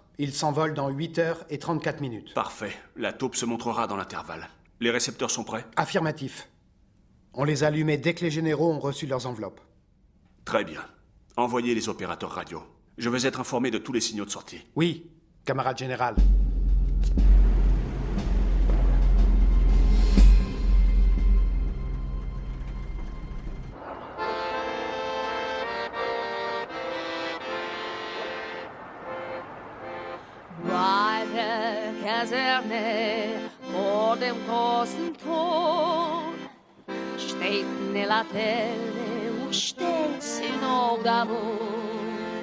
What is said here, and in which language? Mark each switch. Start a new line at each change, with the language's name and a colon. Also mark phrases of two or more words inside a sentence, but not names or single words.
French: Il s'envole dans 8h34. Parfait. La taupe se montrera dans l'intervalle. Les récepteurs sont prêts? Affirmatif. On les a allumés dès que les généraux ont reçu leurs enveloppes. Très bien. Envoyez les opérateurs radio. Je veux être informé de tous les signaux de sortie. Oui, camarade général.
German: Bei der Kaserne vor dem großen Tor steht eine Laterne und steht sie noch davor.